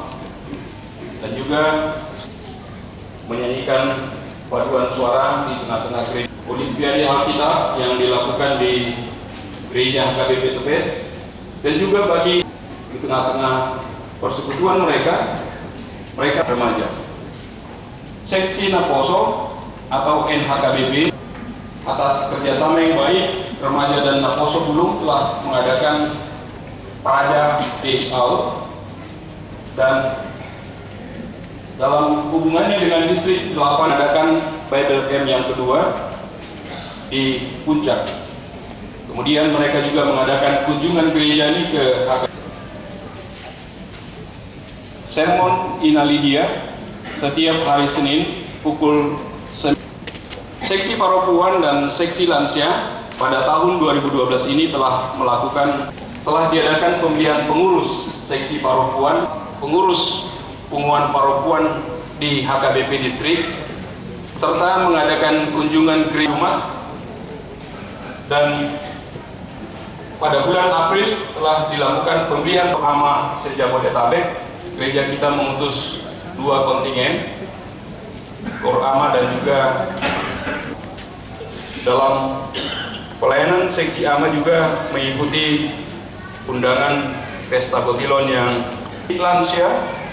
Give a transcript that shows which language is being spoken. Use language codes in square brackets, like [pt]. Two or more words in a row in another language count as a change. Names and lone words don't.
[id] Dan juga menyanyikan paduan suara di tengah-tengah gereja. Olimpiade Alkitab yang dilakukan di gereja HKBP Tebet, dan juga bagi di tengah-tengah persekutuan mereka remaja. Seksi Naposo atau NHKBP atas kerjasama yang baik, remaja dan Naposo Bulung telah mengadakan Praja Days Out, dan dalam hubungannya dengan distrik 8 adakan Bible Camp yang kedua di Puncak. Kemudian mereka juga mengadakan kunjungan gereja ini ke Sermon Ina Lydia setiap hari Senin pukul 9. Seksi Paropuan dan Seksi Lansia pada tahun 2012 ini telah diadakan pemilihan pengurus Seksi Paropuan, pengurus Punguan Paropuan di HKBP Distrik, serta mengadakan kunjungan ke rumah. Dan pada bulan April telah dilakukan pemilihan pertama se-Jabodetabek. Gereja kita mengutus 2 kontingen, Korama dan juga dalam pelayanan Seksi AMA juga mengikuti undangan Pesta Kotilon yang Lansia.